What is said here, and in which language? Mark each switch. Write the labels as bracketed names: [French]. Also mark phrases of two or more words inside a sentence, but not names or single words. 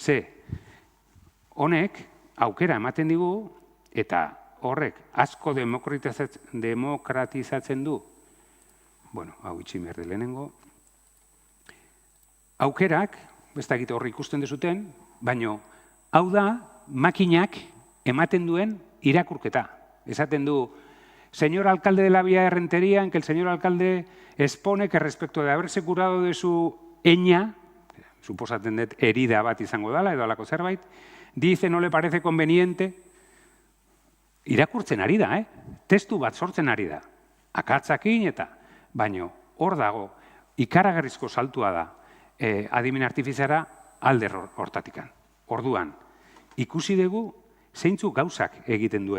[Basque] Honek aukera ematen digu eta horrek asko demokratizatzen du. Hau itxi merde lehenengo. Aukerak, ez dakit horri ikusten dezuten, baino hau da makinak ematen duen irakurketa. Esaten du, [Spanish] señor alcalde de la Villa de Rentería, en que el señor alcalde expone que respecto de haberse curado de su eña, [Basque] suposatzen dut herida bat izango dela, edo alako zerbait, [Spanish] dice no le parece conveniente, [Basque] irakurtzen ari da, testu bat sortzen ari da. Akatzakin eta, baino hor dago, ikaragarrizko saltua da adimen artifiziara alde hortatikan. Orduan, ikusi dugu zeintzuk gauzak egiten duen.